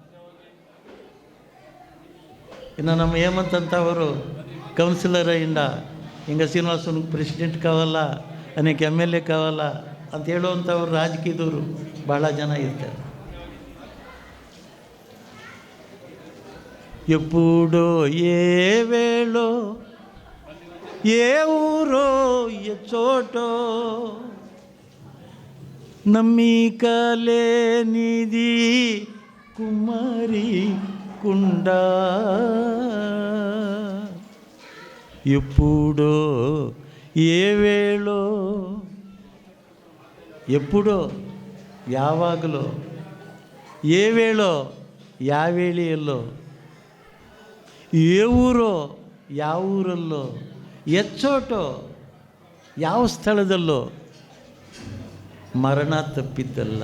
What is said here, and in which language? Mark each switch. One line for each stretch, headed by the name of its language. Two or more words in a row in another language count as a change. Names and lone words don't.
Kannada: ಇನ್ನು ನಮ್ಮ ಹೇಮಂತ್ ಅಂತವರು ಕೌನ್ಸಿಲರ್ ಇಂಡ ಹಿಂಗೆ ಶ್ರೀನಿವಾಸನಿಗೆ ಪ್ರೆಸಿಡೆಂಟ್ ಕಾವಲ್ಲ, ಅನೇಕ MLA ಕಾವಲ್ಲ ಅಂತ ಹೇಳುವಂಥವ್ರು ರಾಜಕೀಯದವರು ಭಾಳ ಜನ ಇರ್ತಾರೆ.
Telugu: ఎప్పుడో ఏ వేళో ఏ ఊరో ఏ చోటో నమ్మికలేనిది కుమారి కుండ ఎప్పుడో ఏ వేళో
Kannada: ಎಪ್ಪುಡೋ ಯಾವಾಗಲೋ
Telugu: ఏ వేళో
Kannada: ಯಾವ ವೇಳೆಯಲ್ಲೋ
Telugu: ఏ ఊరో
Kannada: ಯಾವ ಊರಲ್ಲೋ ಎಚ್ಚೋಟೋ ಯಾವ ಸ್ಥಳದಲ್ಲೋ ಮರಣ ತಪ್ಪಿದ್ದಲ್ಲ.